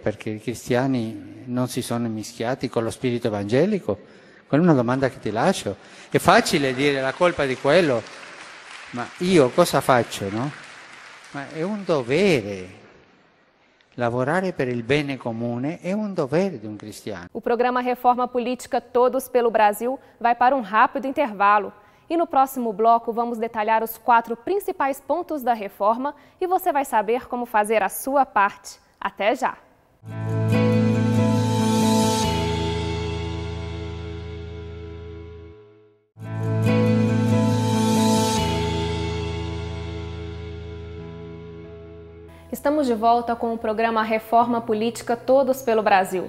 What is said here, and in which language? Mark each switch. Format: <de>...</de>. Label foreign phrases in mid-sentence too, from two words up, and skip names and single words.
<it>Perché i cristiani non si sono mischiati con lo spirito evangelico? Quella è una domanda che ti lascio. È facile dire la colpa di quello, ma io cosa faccio, no? Ma è un dovere. Lavorare per il bene comune</it> <pt>é um dever de um cristiano. O programa Reforma Política Todos pelo Brasil vai para um rápido intervalo. E no próximo bloco vamos detalhar os 4 principais pontos da reforma e você vai saber como fazer a sua parte. Até já! Estamos de volta com o programa Reforma Política Todos pelo Brasil.</pt>